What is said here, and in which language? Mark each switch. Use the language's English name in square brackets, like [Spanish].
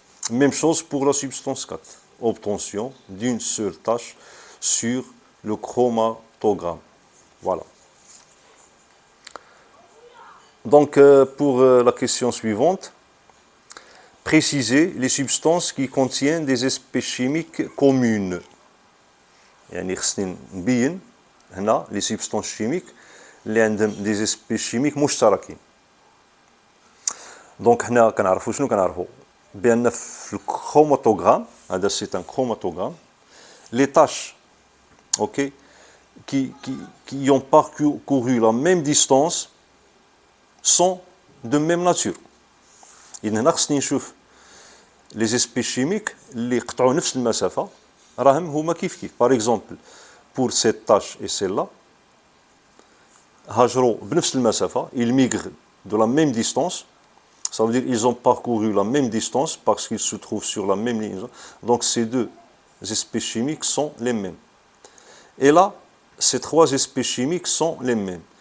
[French] Même chose pour la substance 4. Obtention d'une seule tache sur le chromatogramme. Voilà. Donc, pour la question suivante, préciser les substances qui contiennent des espèces chimiques communes. [Arabic] يعني خصني نبين هنا [French] les substances chimiques [Arabic] اللي عندهم [French] des espèces chimiques [Arabic] مشتركين. دونك هنا كنعرفوا شنو كنعرفوا بان في الكروماتوغرام هذا [French] سي ان كروماتوغرام les tâches OK qui ont parcouru la même distance sont de même nature. [Arabic] إذن هنا خصني نشوف [French] les espèces chimiques [Arabic] اللي قطعوا نفس المسافة راهم هما كيف كيف. [French] Par exemple, pour cette tâche et celle-là, [Arabic] هاجروا بنفس المسافة, [French] ils migrent de la même distance. Ça veut dire qu'ils ont parcouru la même distance parce qu'ils se trouvent sur la même ligne. Donc ces deux espèces chimiques sont les mêmes. Et là, ces trois espèces chimiques sont les mêmes.